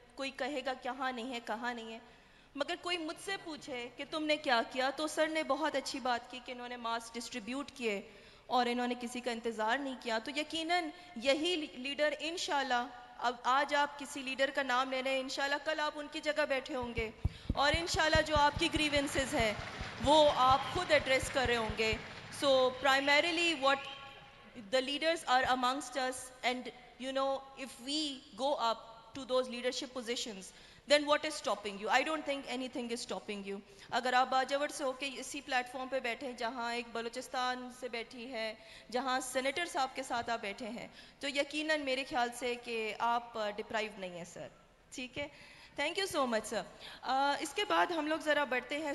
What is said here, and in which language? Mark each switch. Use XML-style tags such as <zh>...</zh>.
<ur>کوئی کہے گا کہاں نہیں ہے, کہاں نہیں ہے. مگر کوئی مجھ سے پوچھے کہ تم نے کیا کیا, تو سر نے بہت اچھی بات کی کہ انہوں نے ماسک ڈسٹریبیوٹ کیے اور انہوں نے کسی کا انتظار نہیں کیا. تو یقیناً یہی لیڈر انشاءاللہ, اب آج آپ کسی لیڈر کا نام لے رہے ہیں, انشاءاللہ کل آپ ان کی جگہ بیٹھے ہوں گے, اور انشاءاللہ جو آپ کی گریونسز ہیں وہ آپ خود ایڈریس کر رہے ہوں گے. سو primarily</ur> <en>what the leaders are amongst us, and if we go up to those leadership positions, then what is stopping you? I don't think anything is stopping you.</en> <ur>اگر آپ باجوڑ سے ہو کے اسی پلیٹ فارم پہ بیٹھے ہیں جہاں ایک بلوچستان سے بیٹھی ہے, جہاں سینیٹر صاحب کے ساتھ آپ بیٹھے ہیں, تو یقیناً میرے خیال سے کہ آپ ڈپرائیو نہیں ہیں سر. ٹھیک ہے,</ur> <en>Thank you so much sir.</en> <ur>اس کے بعد ہم لوگ ذرا بڑھتے ہیں.</ur>